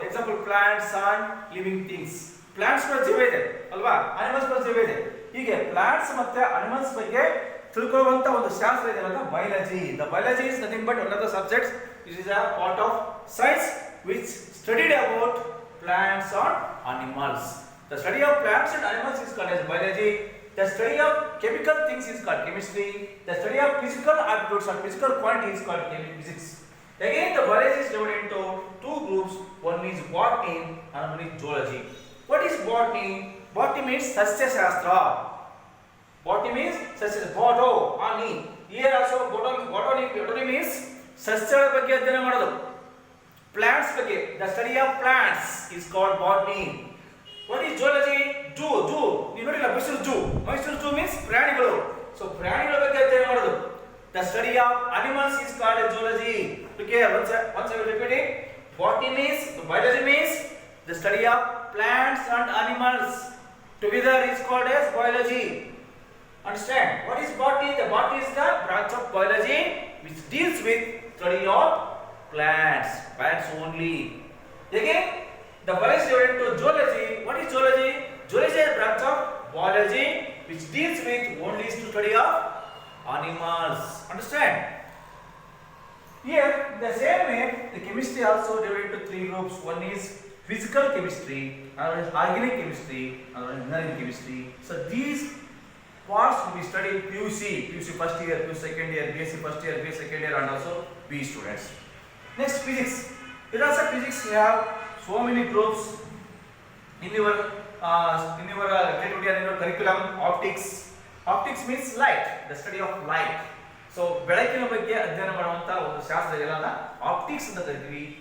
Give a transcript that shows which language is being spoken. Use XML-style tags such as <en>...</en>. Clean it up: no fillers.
<en>Example plants and living things.</en> <kn>Plants ಕೂಡ ಜೀವ ಇದೆ ಅಲ್ವಾ, ಅನಿಮಲ್ಸ್ ಕೂಡ ಜೀವ ಇದೆ. ಹೀಗೆ ಪ್ಲಾಂಟ್ಸ್ ಮತ್ತೆ ಅನಿಮಲ್ಸ್ ಬಗ್ಗೆ ತಿಳ್ಕೊಳ್ಳುವಂತ ಒಂದು ಶಾಸ್ತ್ರ ಇದೆ ಅಂತ biology.</kn> <en>The biology is nothing but one of the subjects. It is a part of science which studied about plants and animals. The study of plants and animals is called as biology. The study of chemical things is called chemistry. The study of physical attributes or physical quantity is called physics. Again, the biology is divided into two groups. One is botany and one is zoology. What is botany? Botany means Sasya Shastra. Botany means Sasya Botany. Here also botany means</en> <kn>ಸಸ್ಯಗಳ ಬಗ್ಗೆ ಅಧ್ಯಯನ ಮಾಡೋದು.</kn> <en>Plants ಬಗ್ಗೆ, the study of plants is called botany. What is zoology? Zoo.</en> <kn>ನೀವು ನೋಡಿಲ್ಲ Mysuru zoo means ಪ್ರಾಣಿಗಳು. So ಪ್ರಾಣಿಗಳ ಬಗ್ಗೆ ಅಧ್ಯಯನ ಮಾಡೋದು.</kn> <en>The study of animals is called as zoology. Okay, once I will repeat it. Botany means, biology means the study of plants and animals. Together is called as biology. Understand? What is botany? The botany is the branch of biology which deals with study of plants only. Again, the biology is divided into zoology. What is zoology? Zoology is a branch of biology which deals with only study of animals. Understand? Here, the same way, the chemistry also divided into three groups. One is physical chemistry, another is organic chemistry, another is inorganic chemistry. So these parts will be studied PUC first year, PUC second year, BSc first year, BSc second year, and also BE students. Next, physics. In also physics, we have so many groups in your activity and in your curriculum. Optics means light, the study of light.</en> <kn>So ಬೆಳಕಿನ ಬಗ್ಗೆ ಅಧ್ಯಯನ ಮಾಡುವಂತ ಒಂದು ಶಾಸ್ತ್ರ ಇದೆಯಲ್ಲ, optics ಅಂತ ಕರಿತೀವಿ.</kn>